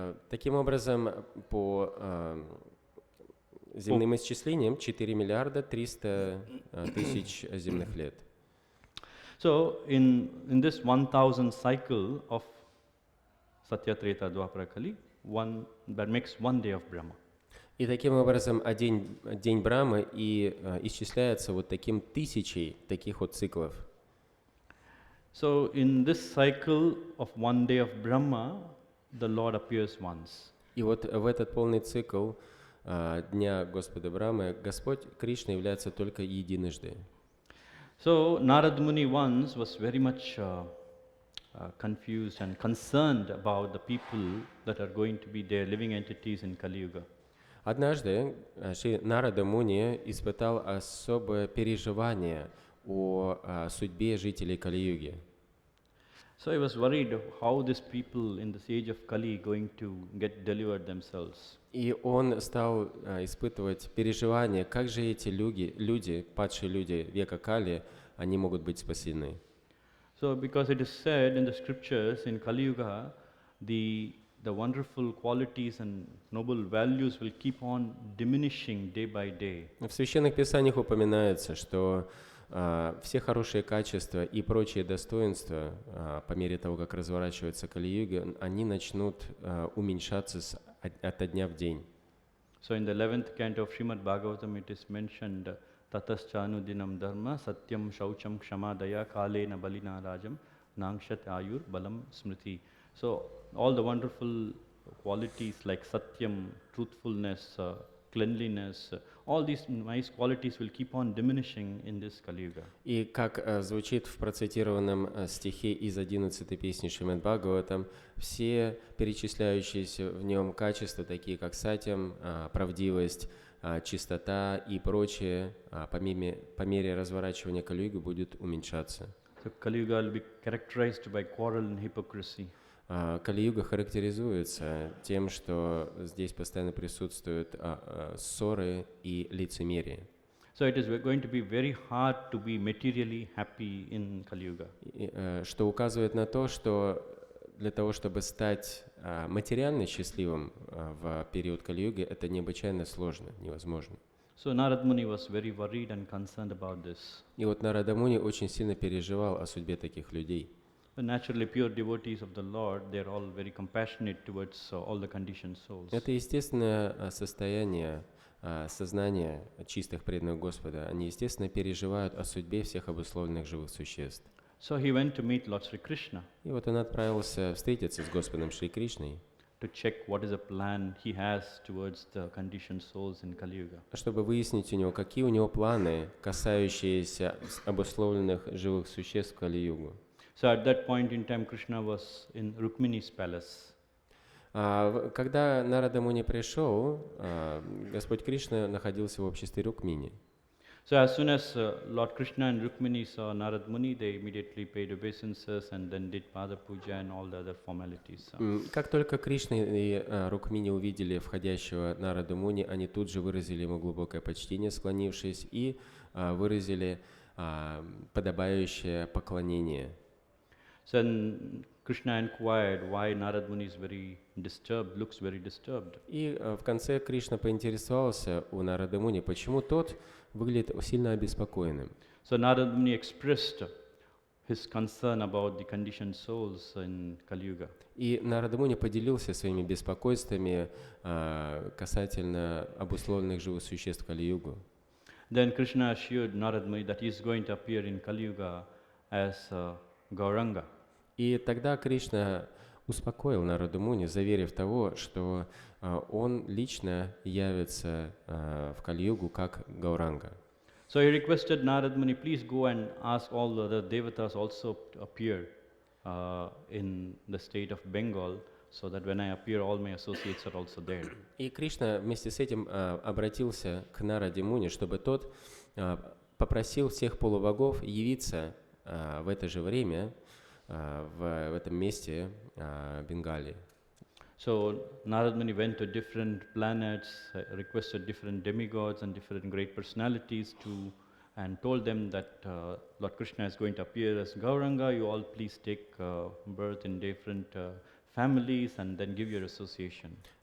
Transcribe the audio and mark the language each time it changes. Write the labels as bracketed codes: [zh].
[ru] Таким образом, по земным исчислениям 4 миллиарда 300 тысяч земных лет. [en] So in this 1,000 cycle of Satya, Treta, Dwapara, Kali, that makes 1 day of Brahma. [ru] И таким образом день Брамы и исчисляется вот таким тысячей таких вот циклов. [en] So in this cycle of 1 day of Brahma, the Lord appears once. [ru] И вот в этот полный цикл Дня Господа Брамы Господь Кришна является только единожды. [en] So Narad Muni once was very much confused and concerned about the people that are going to be their living entities in Kali Yuga. [ru] Однажды Шри Нарада Муни испытал особое переживание о судьбе жителей Кали-юги. [en] So he was worried how these people in this age of Kali going to get delivered themselves. [ru] И он стал испытывать переживание, как же эти люди, падшие люди века Кали, они могут быть спасены. [en] So because it is said in the scriptures in Kali Yuga, the wonderful qualities and noble values will keep on diminishing day by day. [ru] В священных писаниях упоминается, что все хорошие качества и прочие достоинства, по мере того, как разворачивается Кали-юга, они начнут уменьшаться от дня в день. [en] So in the 11th canto of Srimad Bhagavatam it is mentioned, [sa] Tataschanudinam dharma satyam shaucham kshamadaya kalena balina rajam nangshat ayur balam smriti. [en] So all the wonderful qualities like satyam, truthfulness, cleanliness, all these nice qualities will keep on diminishing in this Kali Yuga. [ru] И как звучит в процитированном стихе из 11-й песни Шримад Бхагаватам, все перечисляющиеся в нем качества, такие как сатьям, правдивость, чистота и прочее, по мере разворачивания Кали-юги будут уменьшаться. [en] So Kali Yuga will be characterized by quarrel and hypocrisy. [ru] Кали-юга характеризуется тем, что здесь постоянно присутствуют ссоры и лицемерие. [en] So it is going to be very hard to be materially happy in Kali Yuga. [ru] Что указывает на то, что для того, чтобы стать материально счастливым в период Кали-юги, это необычайно сложно, невозможно. [en] So Narad Muni was very worried and concerned about this. [ru] И вот Нарада Муни очень сильно переживал о судьбе таких людей. [en] The naturally pure devotees of the Lord, they are all very compassionate towards all the conditioned souls. [ru] Это естественное состояние сознания чистых преданных Господа. Они, естественно, переживают о судьбе всех обусловленных живых существ. [en] So he went to meet Lord Sri Krishna. [ru] И вот он отправился встретиться с Господом Шри Кришной, [en] To check what is the plan he has towards the conditioned souls in Kali Yuga. [ru] чтобы выяснить у него, какие у него планы, касающиеся обусловленных живых существ в Кали-югу. [en] So at that point in time, Krishna was in Rukmini's palace. [ru] Когда Нарада Муни пришел, Господь Кришна находился в обществе Рукмини. [en] So as soon as Lord Krishna and Rukmini saw Narad Muni, they immediately paid obeisances and then did Pada Puja and all the other formalities. [ru] Как только Кришна и Рукмини увидели входящего Нараду Муни, они тут же выразили ему глубокое почтение, склонившись, и выразили подобающее поклонение. [en] So then Krishna inquired why Narad Muni is very disturbed, looks very disturbed. [ru] И в конце Кришна поинтересовался у Нарады Муни, почему тот выглядит сильно обеспокоенным. [en] So Narad Muni expressed his concern about the conditioned souls in Kali Yuga. [ru] И Нарада Муни поделился своими беспокойствами касательно обусловленных живых существ Кали-югу. [en] Then Krishna assured Narad Muni that he is going to appear in Kali Yuga as Gauranga. [ru] И тогда Кришна успокоил Нараду Муни, заверив того, что он лично явится в Кали-югу как Гауранга. [en] So he requested Narad Muni, please go and ask all the other devatas also to appear in the state of Bengal, so that when I appear, all my associates are also there. [ru] И Кришна вместе с этим обратился к Нараде Муни, чтобы тот попросил всех полубогов явиться в это же время в этом месте Бенгалии. [en] So Narad Muni went to different planets, requested different demigods and different great personalities and told them that Lord Krishna is going to appear as Gauranga. You all please take birth in different families and then give your association.